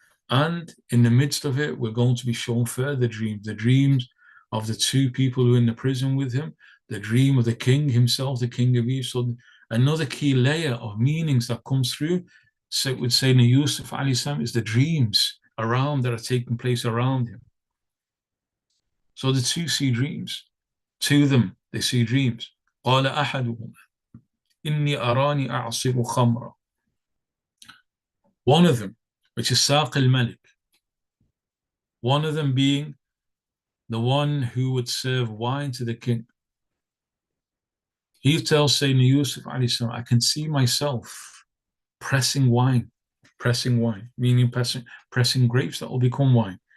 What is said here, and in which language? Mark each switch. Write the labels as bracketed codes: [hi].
[en] And in the midst of it, we're going to be shown further dreams, the dreams of the two people who are in the prison with him, the dream of the king himself, the king of Egypt. So another key layer of meanings that comes through, so it would say in Yusuf alayhi salam, is the dreams around that are taking place around him. So the two see dreams. Two of them, they see dreams. [ar] قال أحدهما إني أراني أعصر خمرا. [en] One of them, which is Saq al-Malik, one of them being the one who would serve wine to the king. He tells Sayyidina Yusuf alayhi salam, I can see myself pressing wine, meaning pressing grapes that will become wine.